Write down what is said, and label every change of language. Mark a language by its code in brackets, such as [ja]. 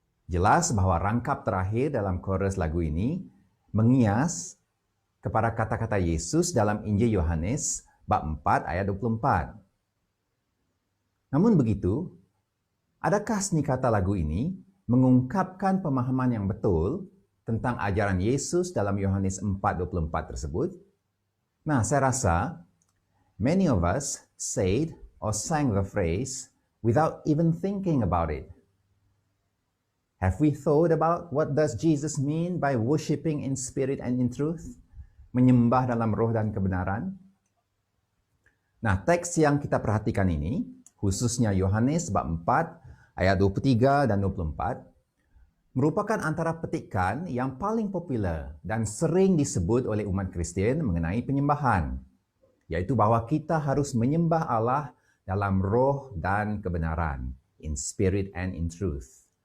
[ms] Jelas bahwa rangkap terakhir dalam chorus lagu ini mengias kepada kata-kata Yesus dalam Injil Yohanes bab 4 ayat 24. Namun begitu, adakah seni kata lagu ini mengungkapkan pemahaman yang betul tentang ajaran Yesus dalam Yohanes 4:24 tersebut? Nah, saya rasa [en] many of us said or sang the phrase without even thinking about it. Have we thought about what does Jesus mean by worshiping in spirit and in truth? [ms] Menyembah dalam roh dan kebenaran? Nah, teks yang kita perhatikan ini, khususnya Yohanes bab 4 ayat 23 dan 24, merupakan antara petikan yang paling populer dan sering disebut oleh umat Kristen mengenai penyembahan, yaitu bahwa kita harus menyembah Allah dalam roh dan kebenaran, [en] in spirit and in truth.